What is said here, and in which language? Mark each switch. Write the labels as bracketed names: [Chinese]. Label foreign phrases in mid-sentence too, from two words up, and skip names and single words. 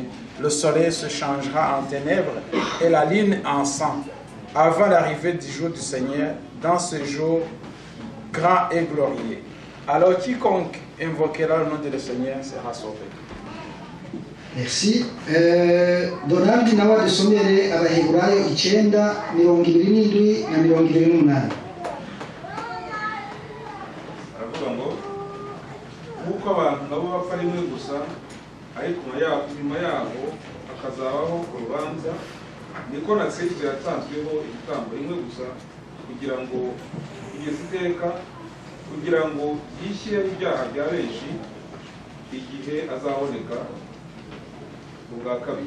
[French] Le soleil se changera en ténèbres et la lune en sang, avant l'arrivée du jour du Seigneur, dans ce jour grand et glorieux. Alors quiconque invoquera le nom de le Seigneur sera sauvé. Merci. [Kinyarwanda] Donald nawe dusomere Abaheburayo 9:27 na 28. Aravuga ngo kuko abantu nabo bapfa rimwe gusa ariko nyuma yabo hakazabaho urubanza, niko na Kristo yatanzweho igitambo rimwe gusa kugira ngo kugeza iteka, kugira ngo yishyire ibyaha bya benshi igihe azaboneka ubwa kabiri.